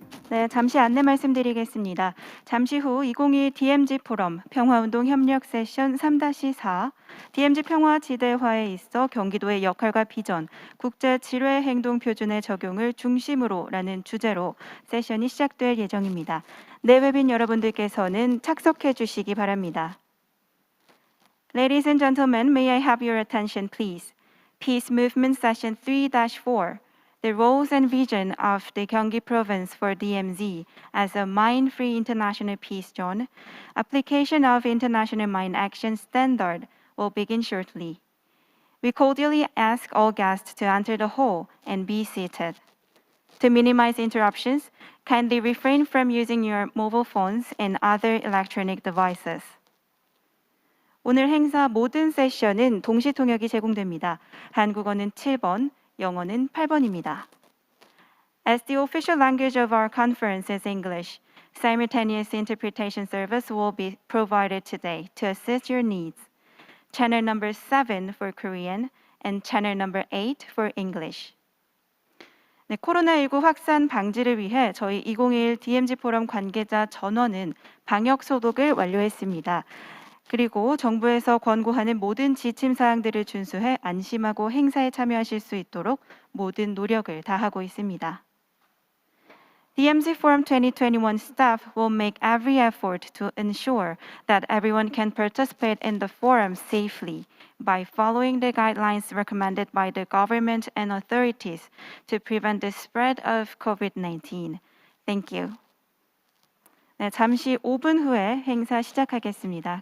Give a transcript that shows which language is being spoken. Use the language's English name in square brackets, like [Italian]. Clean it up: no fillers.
[Korean] 네, 잠시 안내 말씀드리겠습니다. 잠시 후 2021 DMZ 포럼 평화운동 협력 세션 3-4 DMZ 평화지대화에 있어 경기도의 역할과 비전, 국제 지뢰 행동 표준의 적용을 중심으로라는 주제로 세션이 시작될 예정입니다. 내외빈 여러분들께서는 착석해 주시기 바랍니다. [English] Ladies and gentlemen, may I have your attention, please? Peace Movement Session 3-4. The roles and vision of the Gyeonggi Province for DMZ as a mine-free international peace zone, application of International Mine Action Standard will begin shortly. We cordially ask all guests to enter the hall and be seated. To minimize interruptions, kindly refrain from using your mobile phones and other electronic devices. [Korean] 오늘 행사 모든 세션은 동시 통역이 제공됩니다. 한국어는 7번, 영어는 8번입니다. [English] As the official language of our conference is English, simultaneous interpretation service will be provided today to assist your needs. Channel number 7 for Korean and channel number 8 for English. [Korean] 네, 코로나19 확산 방지를 위해 저희 2021 DMZ 포럼 관계자 전원은 방역 소독을 완료했습니다. 그리고 정부에서 권고하는 모든 지침 사항들을 준수해 안심하고 행사에 참여하실 수 있도록 모든 노력을 다하고 있습니다. [English] DMZ Forum 2021 staff will make every effort to ensure that everyone can participate in the forum safely by following the guidelines recommended by the government and authorities to prevent the spread of COVID-19. Thank you. [Korean] 네, 잠시 5분 후에 행사 시작하겠습니다.